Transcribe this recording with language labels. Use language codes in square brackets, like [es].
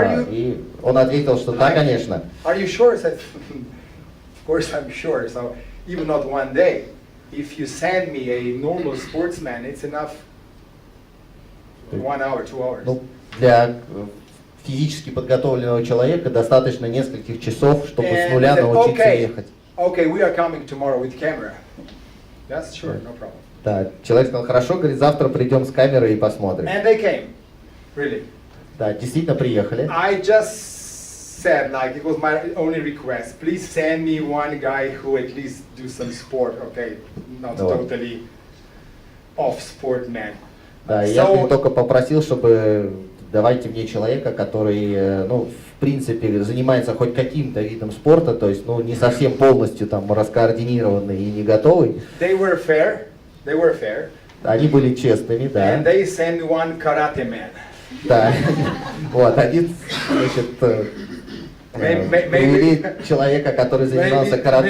[ru] И он ответил, что да, конечно. [en] Are you sure? I said, of course I'm sure. So even not one day. If you send me a normal sportsman, it's enough 1 hour, 2 hours. [ru] Ну, для физически подготовленного человека достаточно нескольких часов, чтобы с нуля научиться ехать. [en] Okay, we are coming tomorrow with camera. That's sure, no problem. [ru] Да, человек сказал, хорошо, говорит, завтра придем с камерой и посмотрим. [en] And they came, really. [ru] Да, действительно приехали. [en] I just said, like, it was my only request. Please send me one guy who at least do some sport, okay? Not totally off sport man. [ru] Да, я только попросил, чтобы давайте мне человека, который, ну, в принципе, занимается хоть каким-то видом спорта, то есть, ну, не совсем полностью там раскоординированный и не готовый. [en] They were fair. [ru] Они были честными, да. [en] And they sent one karate man. [ru] Да. Вот, один, значит, привели человека, который занимался карате.